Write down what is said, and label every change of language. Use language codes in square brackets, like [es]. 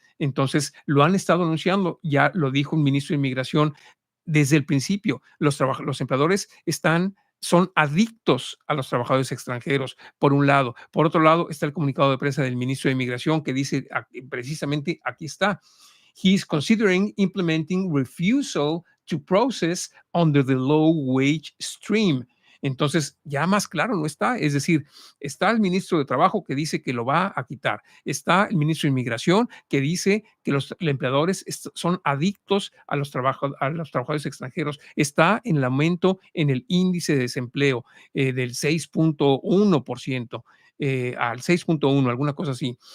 [es] Entonces, lo han estado anunciando, ya lo dijo un ministro de Inmigración desde el principio. Los empleadores son adictos a los trabajadores extranjeros, por un lado. Por otro lado, está el comunicado de prensa del ministro de Inmigración que dice precisamente aquí está. [en] He is considering implementing refusal to process under the low wage stream. [es] Entonces, ya más claro no está. Es decir, está el ministro de Trabajo que dice que lo va a quitar. Está el ministro de Inmigración que dice que los empleadores son adictos a los trabajadores extranjeros. Está en el aumento en el índice de desempleo del 6.1%, al 6.1, alguna cosa así.